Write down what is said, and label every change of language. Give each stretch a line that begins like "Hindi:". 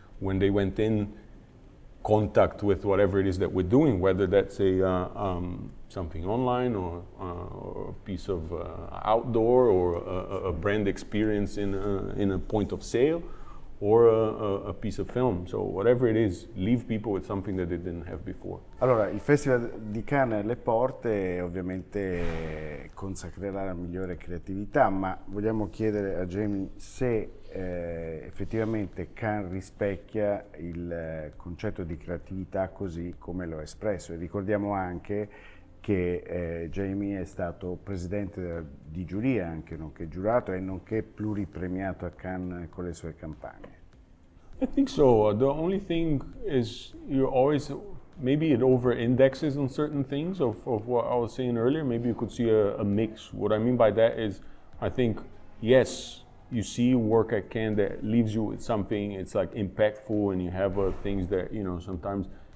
English: When they went in contact with whatever it is that we're doing, whether that's something online or a piece of outdoor or a brand experience in a point of sale or a piece of film. So whatever it is, leave people with something that they didn't have before.
Italian: Allora, il Festival di Cannes alle porte ovviamente consacrerà la migliore creatività, ma vogliamo chiedere a Jaime se effettivamente Cannes rispecchia il concetto di creatività così come lo ha espresso. E ricordiamo anche che Jaime è stato presidente di giuria, anche nonché giurato e nonché pluripremiato a Cannes con le sue campagne.
English: I think so. The only thing is you always, maybe it over-indexes on certain things of what I was saying earlier. Maybe you could see a mix. What I mean by that is, I think, yes, you see work at Cannes that leaves you with something, it's like impactful, and you have things that, you know, sometimes